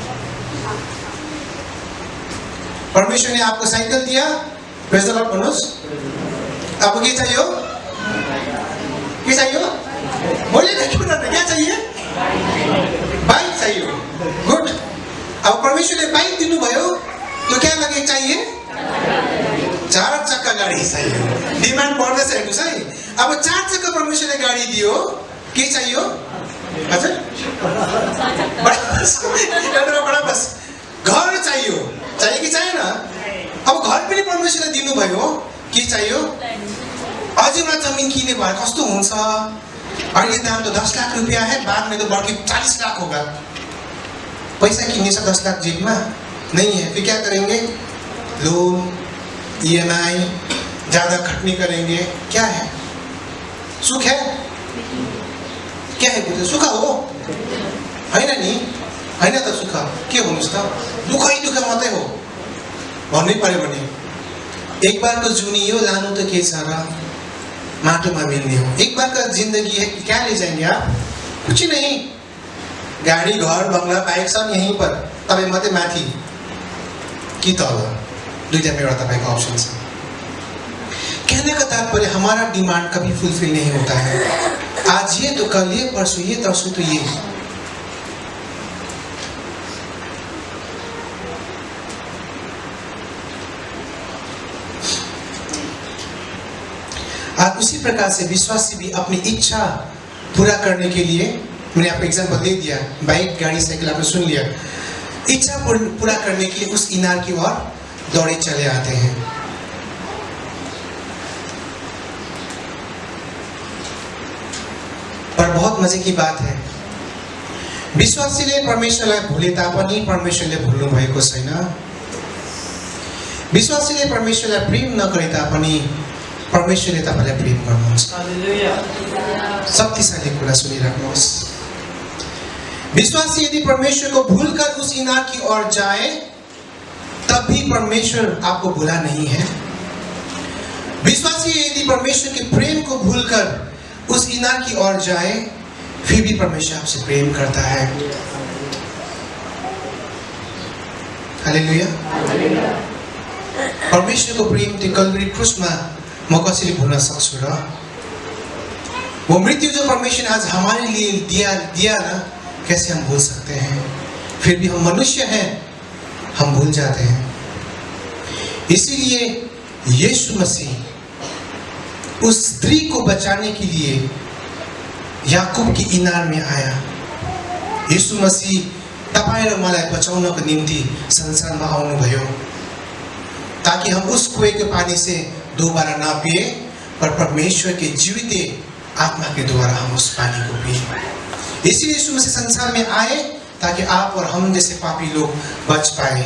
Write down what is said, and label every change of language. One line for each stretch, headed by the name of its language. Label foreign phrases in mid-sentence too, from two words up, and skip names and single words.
Hindi: परमेश्वर ने आपको साइकिल दिया,
English: praise the Lord
Hindi: बनुस। आपको क्या चाहिए? क्या चाहिए? बोलिए ना, क्यों ना, क्या चाहिए? बाइक चाहिए। गुड। अब परमेश्वर ने बाइक
Nepali: दिनु भयो
Hindi: तो क्या लगे चाहिए? 4 चक्का गाडी चाहिए।
Nepali: डिमान्ड बढ्दैछ हेर्नुस् है। अब 4 चक्का परमेश्वरले गाडी दियो, के चाहियो? हजुर? बडा बस घर चाहियो कि चाहिएन? अब घर पनि परमेश्वरले दिनु भयो, के चाहियो? अझै एउटा जमिन किने भए कस्तो हुन्छ?
Hindi: अहिले दाम तो 10 लाख रुपया है, बाद में तो बढ़ के 40 लाख होगा। पैसा किन्ने से 10 लाख जेब में नहीं है, फिर क्या करेंगे? लोन, EMI, ज्यादा खटनी करेंगे। क्या है? सुख है? क्या है?
Nepali: बुझ्नु सुख हो हैन नि? हैन त सुख के हुनुस् त? दुखै दुख मात्रै हो भन्नै पर्यो भने। एक बार को जुनियो लानु त के छ र? माटोमा मिल्ने हो।
Hindi: एक बार का जिंदगी है, क्या ले जाएंगे आप? कुछ नहीं। गाड़ी, घर, बंगला, बाइक सब यहीं पर,
Nepali: तपाईं मात्रै माथि कि तल, दुईटा में एउटा तपाईको ऑप्शन छ।
Hindi: कहने का तात्पर्य हमारा डिमांड कभी फुलफिल नहीं होता है। आज ये तो कल ये, परसों ये, तरसों तो ये। आज उसी प्रकार से विश्वासी भी अपनी इच्छा पूरा करने के लिए, मैंने आपको एग्जाम्पल दे दिया, बाइक, गाड़ी, साइकिल आपने सुन लिया। इच्छा पूरा करने के लिए उस इनार की ओर दौड़े चले आते हैं। पर बहुत मजे की बात है,
Nepali: विश्वासीले परमेश्वरलाई भुले तापनि परमेश्वरले भुल्नु भएको छैन। विश्वासीले परमेश्वरलाई प्रेम नगरे तापनि परमेश्वरले तपाईलाई प्रेम गर्नुहुन्छ। हालेलुया। शक्तिशाली कुरा सुनिराख्नुहोस्।
Hindi: विश्वासी यदि परमेश्वर को भूलकर उस इनार की ओर जाए तब भी परमेश्वर आपको भूला नहीं है। विश्वासी यदि परमेश्वर के प्रेम को भूलकर उस इनार की ओर जाए, फिर भी परमेश्वर आपसे प्रेम करता है। हालेलुया।
Nepali: परमेश्वरको प्रेम त्यो कल्वरी क्रुसमा म कसरी भुल्न सक्छु र?
Hindi: वो मृत्यु जो परमेश्वर ने आज हमारे लिए दिया ना, कैसे हम भूल सकते हैं? फिर भी हम मनुष्य हैं, हम भूल जाते हैं। इसीलिए यीशु मसीह उस स्त्री को बचाने के लिए याकूब की इनार में आया।
Nepali: यीशु मसीह तपाईं र मलाई बचाउनको निम्ति संसारमा आउनुभयो,
Hindi: ताकि हम उस कुएं के पानी से दोबारा ना पिए, पर परमेश्वर के जीवित आत्मा के द्वारा हम उस पानी को पिए। इसीलिए यीशु मसीह संसार में आए ताकि आप और हम जैसे पापी लोग बच पाए।